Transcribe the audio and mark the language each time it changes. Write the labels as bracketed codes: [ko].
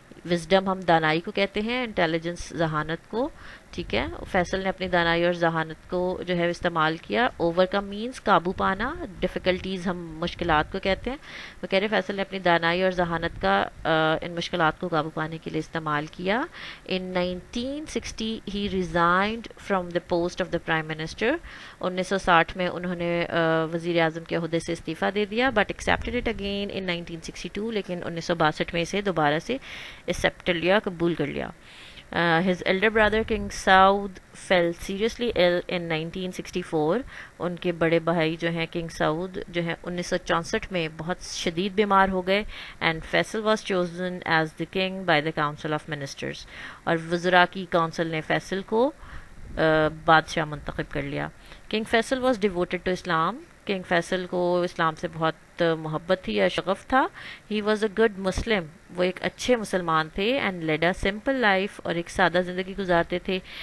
[ur] Wisdom ہم دانائی کو کہتے ہیں, انٹیلیجنس ذہانت کو, ٹھیک ہے. فیصل نے اپنی دانائی اور ذہانت کو جو ہے استعمال کیا. [en] overcome means [ur] قابو پانا, ڈیفیکلٹیز ہم مشکلات کو کہتے ہیں. وہ کہہ رہے فیصل نے اپنی دانائی اور ذہانت کا ان مشکلات کو قابو پانے کے لیے استعمال کیا. [en] In 1960 he resigned from the post of the prime minister. [ur] 1960 میں انہوں نے وزیر اعظم کے عہدے سے استعفیٰ دے دیا, [en] But accepted it again in 1962. [ur] لیکن 1962 میں اسے دوبارہ سے ایکسیپٹ لیا, قبول کر لیا. [en] His elder brother King Saud fell seriously ill in 1964. [ur] ان کے بڑے بھائی جو ہیں کنگ سعود جو ہیں 1964 میں بہت شدید بیمار ہو گئے. [en] And Faisal was chosen as the king by the council of ministers. [ur] اور وزراء کی کونسل نے فیصل کو بادشاہ منتخب کر لیا. [en] King Faisal was devoted to Islam. [ur] King Faisal کو اسلام سے بہت محبت تھی یا شغف تھا. [en] He was a good Muslim. [ur] وہ ایک اچھے مسلمان تھے. [en] and led a simple life, [ur] اور ایک سادہ زندگی گزارتے تھے.